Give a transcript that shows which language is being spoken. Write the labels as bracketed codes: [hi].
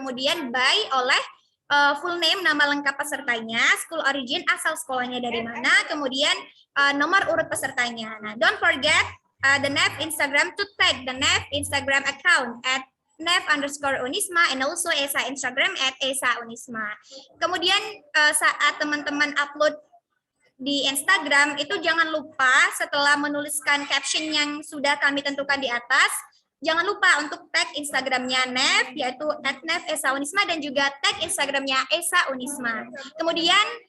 [id] Kemudian by oleh full name, nama lengkap pesertanya, [en] school origin, [id] asal sekolahnya dari mana, kemudian nomor urut pesertanya. [en] Nah, don't forget the NEF Instagram to tag the NEF Instagram account at NEF_Unisma and also ESA Instagram at ESA Unisma. [id] Kemudian saat teman-teman upload di Instagram itu jangan lupa setelah menuliskan caption yang sudah kami tentukan di atas, jangan lupa untuk tag Instagramnya NEF, yaitu @NEF ESA Unisma, dan juga tag Instagramnya ESA Unisma. Kemudian